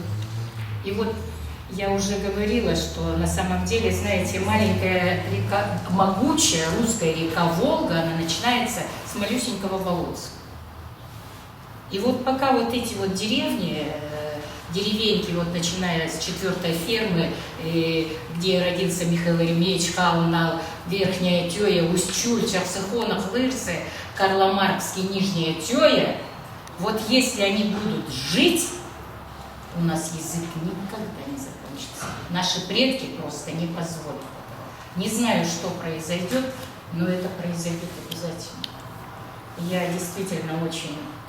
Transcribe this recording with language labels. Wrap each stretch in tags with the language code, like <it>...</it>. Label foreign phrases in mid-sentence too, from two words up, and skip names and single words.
<ru>И вот я уже говорила, что на самом деле, знаете, маленькая река, могучая русская река Волга, она начинается с малюсенького болотца. И вот пока вот эти вот деревеньки, вот начиная с 4-й фермы, где родился Михаил Еремеевич Каунал, Верхняя Тёя, Устюль, Чахсыхонах, Лырсы, Карломаркский, Нижняя Тёя, вот если они будут жить, у нас язык никогда не закончится. Наши предки просто не позволят. Не знаю, что произойдет, но это произойдет обязательно. Я действительно очень...</ru>